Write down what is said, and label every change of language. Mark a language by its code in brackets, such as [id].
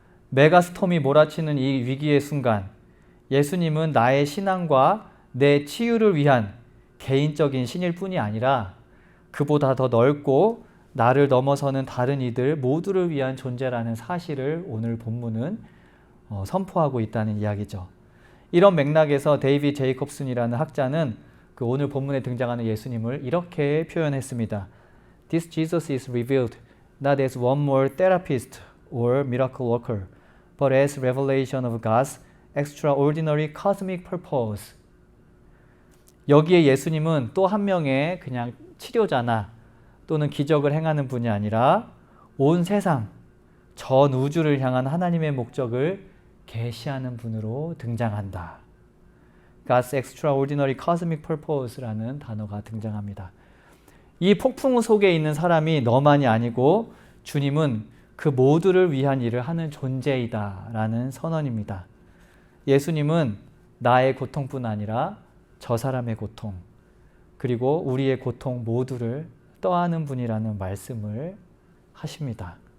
[ko] 메가스톰이 몰아치는 이 위기의 순간 예수님은 나의 신앙과 내 치유를 위한 개인적인 신일 뿐이 아니라 그보다 더 넓고 나를 넘어서는 다른 이들 모두를 위한 존재라는 사실을 오늘 본문은 선포하고 있다는 이야기죠. 이런 맥락에서 데이비드 제이콥슨이라는 학자는 그 오늘 본문에 등장하는 예수님을 이렇게 표현했습니다. [en] This Jesus is revealed not as one more therapist or miracle worker, but as revelation of God's extraordinary cosmic purpose. [ko] 여기에 예수님은 또 한 명의 그냥 치료자나 또는 기적을 행하는 분이 아니라 온 세상, 전 우주를 향한 하나님의 목적을 계시하는 분으로 등장한다. [en] God's extraordinary cosmic purpose [ko] 라는 단어가 등장합니다. 이 폭풍 속에 있는 사람이 너만이 아니고 주님은 그 모두를 위한 일을 하는 존재이다 라는 선언입니다. 예수님은 나의 고통뿐 아니라 저 사람의 고통, 그리고 우리의 고통 모두를 떠안는 분이라는 말씀을 하십니다.